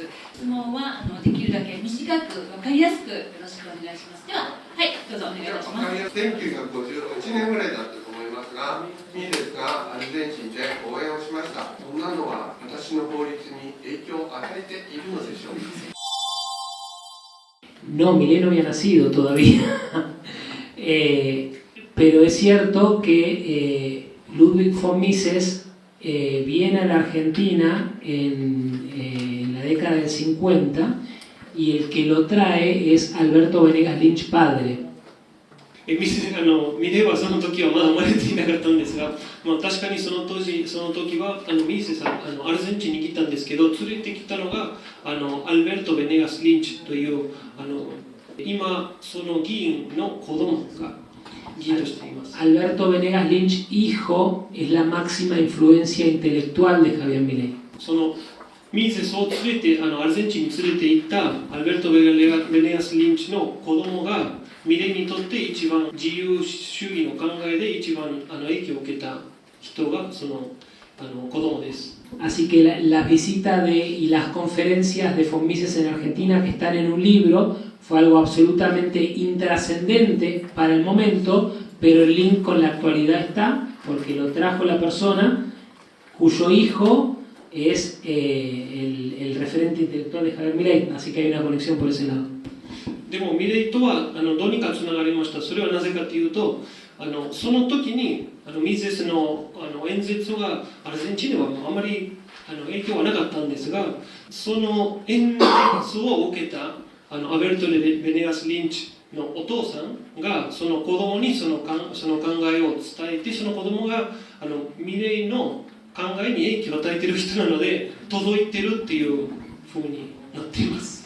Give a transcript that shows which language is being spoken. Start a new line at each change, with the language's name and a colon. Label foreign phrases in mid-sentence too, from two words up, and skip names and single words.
Japanese: 質問はできるだけ短く分かりやすくよろしくお願いします。では、はい、どうぞお願いいたします。 1951年ぐらいだったと思いますが、ミレスがアルゼンチンで講演をしました。そんなのは私の法律に影響を与えているのでしょうか。
Spanish: No, Milei no había nacido todavía. Pero es cierto que Ludwig von Mises viene a la Argentina en la década del 50 y el que lo trae es Alberto Venegas Lynch padre.
Japanese: ミレイはその時はまだ生まれていなかったんですが、確かにその時はミセさんアルゼンチンに来たんですけど、連れてきたのがアルベルト・ベネガス・リンチという今その議員の子供が議員としています。
Spanish: Alberto Venegas Lynch hijo es la máxima influencia intelectual de Javier Milei.
Japanese: そのミセスを連れてアルゼンチンに連れて行ったアルベルト・ベネガス・リンチの子供がミレイにとって一番自由主義の考えで一番影響を受けた人がその子供です。
Spanish: Así que la visita y las conferencias de von Mises en Argentina que están en un libro fue algo absolutamente intrascendente para el momento, pero el link con la actualidad está porque lo trajo la persona cuyo hijo es el referente intelectual de Javier Milei, así que hay una conexión por ese lado.
Japanese: でもミレイとはどうにかつながりました。それはなぜかというとその時にミゼスの演説がアルゼンチンではあまり影響はなかったんですが、その演説を受けたアベルト・ベネガス・リンチのお父さんがその子供にその考えを伝えて、その子供がミレイの考えに影響を与えている人なので届いてるっていうふうになっています。